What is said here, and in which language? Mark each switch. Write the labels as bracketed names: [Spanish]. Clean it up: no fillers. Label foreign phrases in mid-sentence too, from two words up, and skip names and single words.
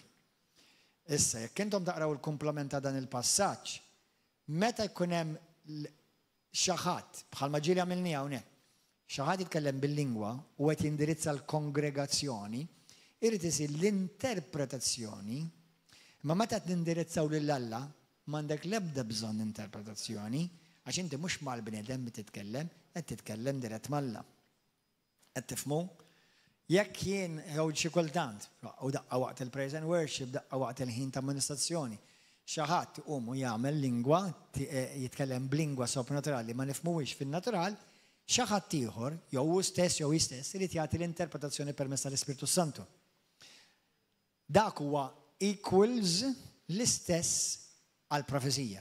[Maltese] Issa, jekk intom taqraw il-komplement ta' dan il-passaġġ, meta jkun hemm xaħat, bħalma ġieli għamilni hawnhekk, xaħat jitkellem bil-lingwa u qed jindirizza l-kongregazzjoni, irid isir l-interpretazzjoni, ma meta tindirizzaw lill-Alla m'għandek l-ebda bżonn interpretazzjoni, għax inti mhux mal-bniedem bi titkellem, qed titkellem dirett mal-Alla. Qed tifhmu? Jekk jien jew xi kultant, u daqqa waqt il- [English] praise and worship, [Maltese] daqqa waqt il-ħin ta' amministrazzjoni, xi ħadd iqum u jagħmel lingwa, jitkellem b'lingwa soprannaturali ma nifhmuhiex fin-natural, xi ħadd ieħor jew hu stess jew hi stess irid jagħti l-interpretazzjoni permezz tal-Ispirtu Santu. Dak huwa equals l-istess għal profezija.